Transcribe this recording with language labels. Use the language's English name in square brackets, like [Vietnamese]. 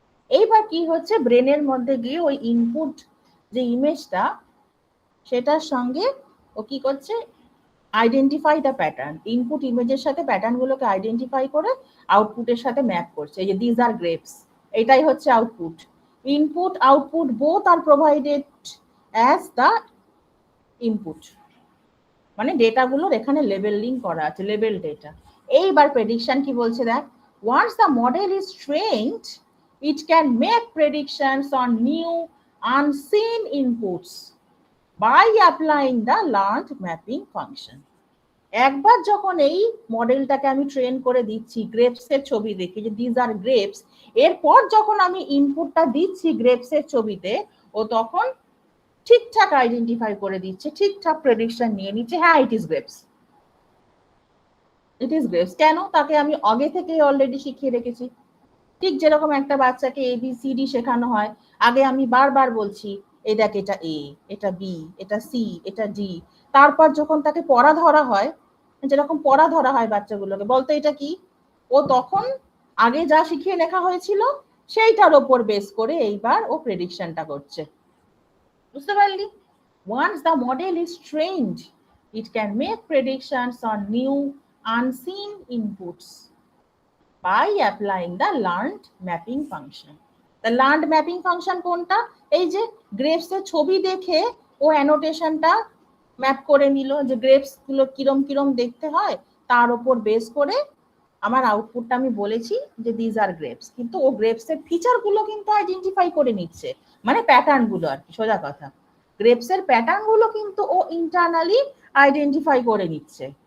[Bangla] এইবার কি হচ্ছে, ব্রেনের মধ্যে গিয়ে ওই ইনপুট যে ইমেজটা সেটার সঙ্গে ও কি করছে, [English] identify the pattern, [Bangla] ইনপুট ইমেজের সাথে প্যাটার্ন গুলোকে আইডেন্টিফাই করে আউটপুটের সাথে ম্যাপ করছে। এই যে [English] these are grapes, [Bangla] এটাই হচ্ছে output. [English] input output both are provided as the input, [Bangla] মানে ডেটাগুলোর এখানে লেবেলিং করা আছে, লেবেল ডেটা। এইবার প্রেডিকশন কি বলছে দেখ, [English] once the model is trained it can make predictions on new unseen inputs by applying the learned mapping function। [Bangla] একবার যখন এই মডেলটাকে আমি ট্রেন করে দিচ্ছি গ্রেপস এর ছবি দেখে যে [English] these are grapes, [Bangla] এরপর যখন আমি ইনপুটটা দিচ্ছি গ্রেপস এর ছবিতে, ও তখন ঠিকঠাক আইডেন্টিফাই করে দিচ্ছে, ঠিকঠাক প্রেডিকশন নিয়ে নিচ্ছে, হ্যাঁ [English] it is grapes, [Bangla] it is grapes. কেন, তাকে আমি আগে থেকে অলরেডি শিখিয়ে রেখেছি। ঠিক যেরকম একটা বাচ্চাকে ABCD শেখানো হয়, আগে আমি বারবার বলছি এই দেখ এটা A, এটা B, এটা C, এটা D। তারপর যখন তাকে পড়া ধরা হয়, যেরকম পড়া ধরা হয় বাচ্চাগুলোকে, বলতো এটা কি, ও তখন আগে যা শিখিয়ে লেখা হয়েছিল সেইটার ওপর বেস করে এইবার ও প্রেডিকশনটা করছে। বুঝতে পারলি? [English] Once the model is trained, it can make predictions on new unseen inputs by applying the learned mapping function। The learned mapping function [Bangla] কোনটা, এই যে গ্রেপস এর ছবি দেখে ও অ্যানোটেশনটা ম্যাপ করে নিল যে গ্রেপস গুলো কিরম কিরম দেখতে হয়, তার উপর বেস করে আমার আউটপুটটা আমি বলেছি যে [English] these are grapes, [Bangla] কিন্তু ও গ্রেপস এর ফিচার গুলো কিন্তু আইডেন্টিফাই করে নিচ্ছে, মানে প্যাটার্ন গুলো আর কি, সোজা কথা গ্রেপস এর প্যাটার্ন গুলো কিন্তু ও ইন্টারনালি আইডেন্টিফাই করে নিচ্ছে।